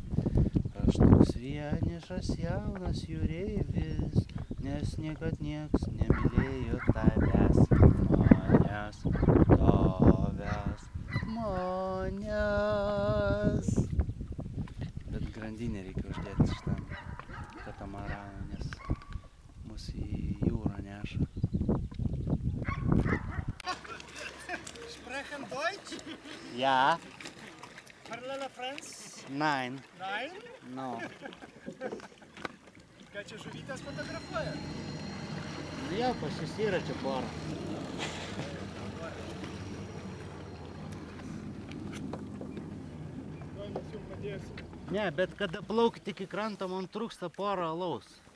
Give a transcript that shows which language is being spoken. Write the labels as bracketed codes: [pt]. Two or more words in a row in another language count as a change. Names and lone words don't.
[lt] Aš toks vienišas jaunas jūreivis, nes niekad nieks nemylėjo tavęs, manęs. Bet grandinę reikia uždėti šitam katamaranui, nes mus į jūrą neša. [de] Sprechen Deutsch? Ja. [fr] Parlele Franz? [de] Nein. Nein? [en] No. [lt] Ką čia žuvytės fotografuoja? Ja, pasisyra čia porą. Mes jums padėsim. Ne, bet kada plaukit iki kranto, man trūksta porą alaus.